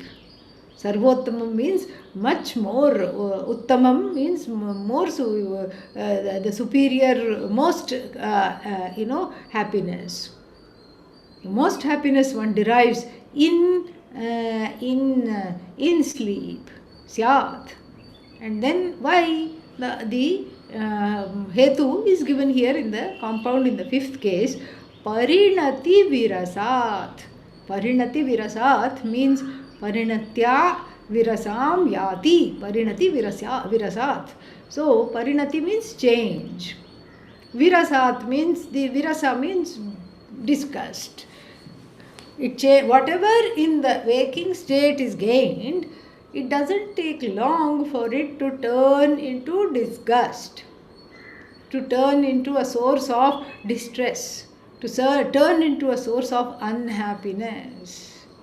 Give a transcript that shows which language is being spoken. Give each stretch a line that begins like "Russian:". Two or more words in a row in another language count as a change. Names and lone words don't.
English: Sarvottamam means much more. Uttamam means more, the superior, most, happiness. Most happiness one derives in sleep. Syat. And then why the hetu is given here in the compound in the fifth case.
Sanskrit: Parinati virasat. Parinati virasat means parinatya virasam yati. Parinati virasat.
English: So parinati means change. Virasat means, the virasa means disgust. Whatever in the waking state is gained, it doesn't take long for it to turn into disgust, to turn into a source of distress, to turn into a source of unhappiness.